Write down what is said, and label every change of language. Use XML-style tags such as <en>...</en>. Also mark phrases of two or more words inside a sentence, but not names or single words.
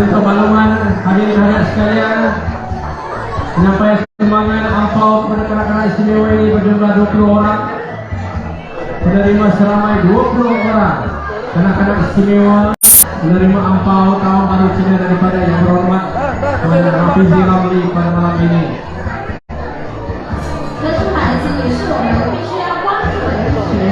<ms>makluman hadirin sekalian, penyampaian sumbangan ampau kepada kanak-kanak istimewa ini berjumlah 20 orang, penerima seramai 20 orang. Kanak-kanak istimewa menerima ampau tahun baru Cina daripada yang berhormat Tuan Hafizi Ramli pada malam ini.</ms> <zh>这是孩子，也是我们必须要关注的一个事。</zh>